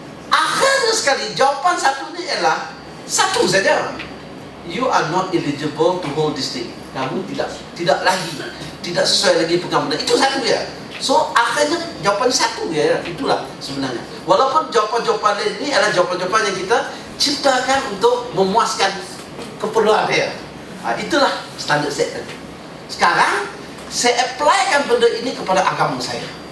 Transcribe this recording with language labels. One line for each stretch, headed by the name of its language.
Malay: Akhirnya sekali jawapan satu ni ialah satu saja.
English: You are not eligible to hold this thing.
Malay: Kamu tidak sesuai lagi pegang benda. Itu satu ya. So akhirnya jawapan satu ya. Itulah sebenarnya. Walaupun jawapan-jawapan ini adalah jawapan-jawapan yang kita ciptakan untuk memuaskan keperluan dia. Itulah standard set tadi. Sekarang saya applykan benda ini kepada agama saya.